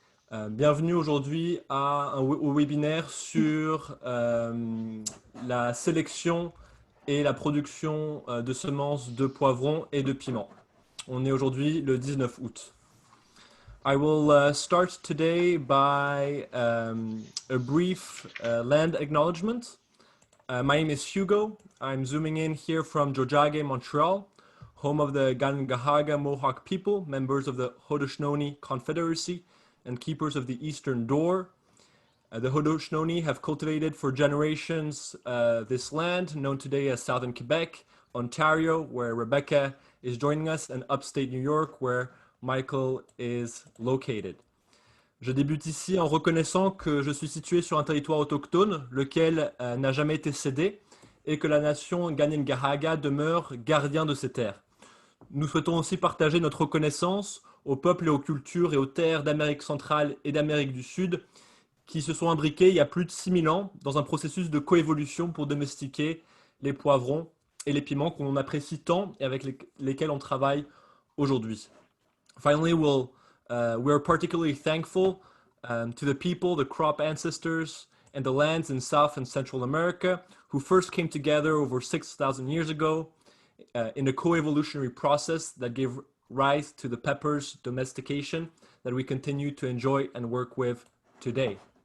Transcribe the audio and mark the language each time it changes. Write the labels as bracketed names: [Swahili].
[French] Bienvenue aujourd'hui au webinaire sur la sélection et la production de semences de poivrons et de piments. On est aujourd'hui le 19 août. [English] I will start today by a brief land acknowledgement. My name is Hugo. I'm zooming in here from Jojage, Montreal, home of the Gangahaga Mohawk people, members of the Haudenosaunee Confederacy and keepers of the Eastern Door. The Haudenosaunee have cultivated for generations this land, known today as Southern Quebec, Ontario, where Rebecca is joining us, and upstate New York, where Michael is located. [French] Je débute ici en reconnaissant que je suis situé sur un territoire autochtone, lequel n'a jamais été cédé, et que la nation Gangahaga demeure gardien de ces terres. Nous souhaitons aussi partager notre reconnaissance aux peuples et aux cultures et aux terres d'Amérique centrale et d'Amérique du Sud qui se sont imbriqués il y a plus de 6000 ans dans un processus de coévolution pour domestiquer les poivrons et les piments qu'on apprécie tant et avec lesquels on travaille aujourd'hui. [English] Finally, we're particularly thankful to the people, the crop ancestors, and the lands in South and Central America who first came together over 6,000 years ago in a coevolutionary process that gave rise to the pepper's domestication that we continue to enjoy and work with today.